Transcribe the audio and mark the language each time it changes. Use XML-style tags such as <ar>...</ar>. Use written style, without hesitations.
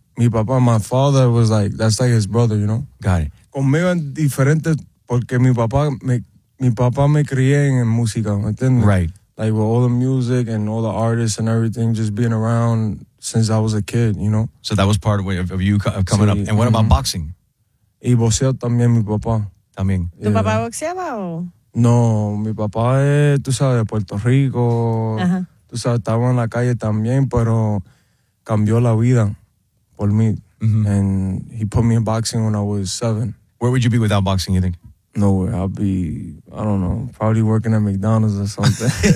<es>Mi papá,</es> <en>my father was like, that's like his brother, you know? Got it.</en> <es>Conmigo es diferente porque mi papá me crié en música, ¿me entiendes?</es> <en>Right. Like with all the music and all the artists and everything, just being around since I was a kid, you know? So that was part of you coming up. And what about boxing?</en> <es>Y boxeo también mi papá. También. ¿Tu papá boxeaba o...? No, mi papá es, tú sabes, de Puerto Rico. Ajá. Tú sabes, estaba en la calle también, pero cambió la vida por mí. Mm-hmm.</es> <en>And he put me in boxing when I was 7. Where would you be without boxing, you think? Nowhere. I'd be, I don't know, probably working at McDonald's or something.</en>